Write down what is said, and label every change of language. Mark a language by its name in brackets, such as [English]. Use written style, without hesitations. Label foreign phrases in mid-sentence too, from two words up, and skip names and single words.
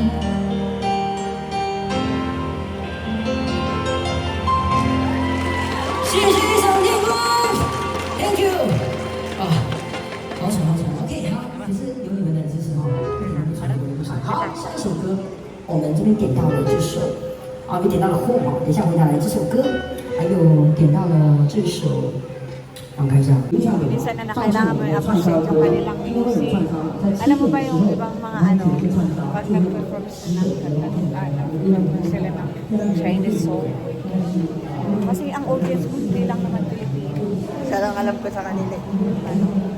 [Chinese] 谢谢上天空 ， [English] Thank you。 [Chinese] 啊，好爽好爽 ，OK， 好，也是有你们的支持哈，非常不错，不错。好，下一首歌，我们这边点到了这首，啊，也点到了《Home》，等一下回答来这首歌，还有点到了这首，让我看一下。 [Filipino] Minsan na kailangan mo i-appreciate yung kanilang music. Alam mo ba yung ibang mga ano, pag nag-perform sila ng [English] Chinese song? [Filipino] Kasi ang audience mo hindi lang naman Pilipino. Isa lang alam ko sa kanila.